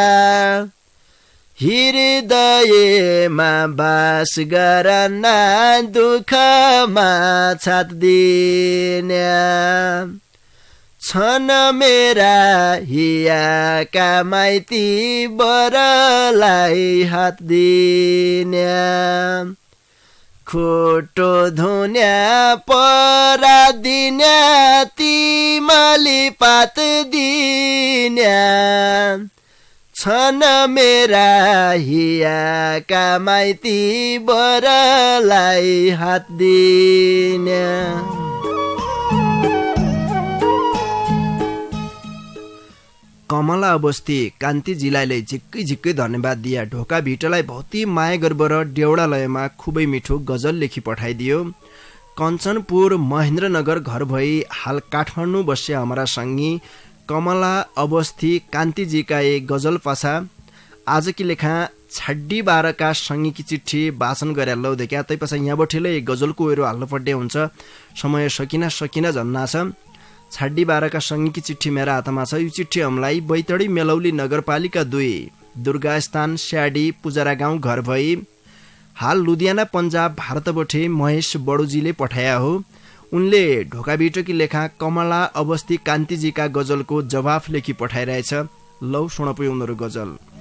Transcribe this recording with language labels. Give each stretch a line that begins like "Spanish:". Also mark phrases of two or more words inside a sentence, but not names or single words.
Dotyali: हृदयमा बास गरन दुःखमा छात दिन्या छन् मेरा हियाका माइती बरलाई हात दिन्या खोटो धुन्या परा दिन्या तिमली पात दिन्या छन् मेरा हियाका माइती बरलाई हात दिन्या कमला अवस्थी कान्तिजीलाई झिक्कै झिक्कै धन्यवाद दिया ढोका भिटलाई भौती माया गर्बर डेउडा लयमा खुबै मिठो गजल लेखी पठाइदियो कञ्चनपुर महेन्द्रनगर घर भई हाल काठमाडौँ बस्या हमारा सङ्गी कमला अवस्थी कान्तिजीका एक गजल पाछा आज की लेखा छड्डी बाह्रका सङ्गीकी चिठी वाचन गरेर लौ देखा तै पाछा यहाँ बठेलै गजलको वेरो हाल्नु पर्ने हुन्छ समय सकिना झन्ना छ छाड्डी बाह्रका सङ्गीकी चिठी मेरा हातमा छ यो चिठी हामीलाई बैतडी मेलौली नगरपालिका 2 दुर्गास्थान स्याडी पुजरा गाउँ घर भई हाल लुधियाना पन्जाब भारतबाट महेश बडुजीले पठाया हो उनले ढोका बिटोकी लेखा कमला अवस्थी कान्तिजीका गजलको जवाफ लेखी पठाइरहेछ लौ सुनपु उनीहरू गजल